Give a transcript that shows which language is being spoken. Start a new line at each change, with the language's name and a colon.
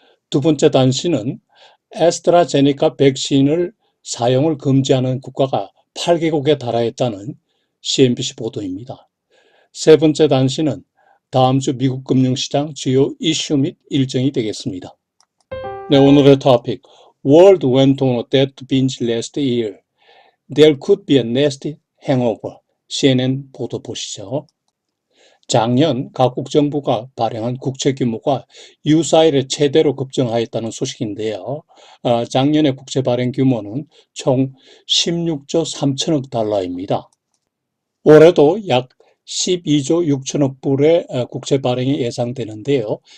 Korean: 두 번째 단신은 애스트라제네카 백신을 사용을 금지하는 국가가 8개국에 달하였다는 CNBC 보도입니다. 세 번째 단신은 다음 주 미국 금융시장 주요 이슈 및 일정이 되겠습니다. 네, 오늘의 토픽.
English: World went on a debt binge last year. There could be a nasty hangover.
Korean: CNN 보도 보시죠. 작년 각국 정부가 발행한 국채 규모가 유사일에 최대로 급증하였다는 소식인데요. 작년의 국채 발행 규모는 총 16조 3천억 달러입니다. 올해도 약 12조 6천억 불의 국채 발행이 예상되는데요.